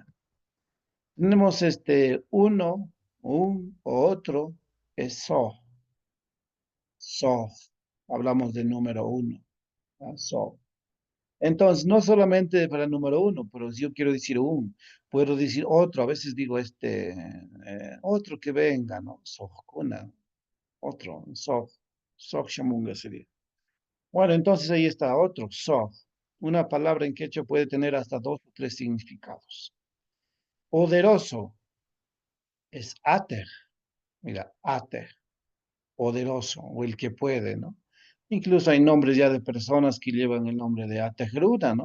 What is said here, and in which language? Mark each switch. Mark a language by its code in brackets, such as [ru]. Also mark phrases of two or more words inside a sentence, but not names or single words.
[es] Tenemos uno, un, otro, es [qu] so, so. [es] Hablamos del número uno, ¿ah? So. Entonces, no solamente para el número uno, pero si yo quiero decir un, puedo decir otro, a veces digo otro que venga, ¿no? Sojkuna, otro, [qu] soj, soj shamunga sería. [es] Bueno, entonces ahí está otro, soj. Una palabra en quechua puede tener hasta dos o tres significados. Poderoso es ater, mira, ater, poderoso, o el que puede, ¿no? Incluso hay nombres ya de personas que llevan el nombre de Atejruda, ¿no?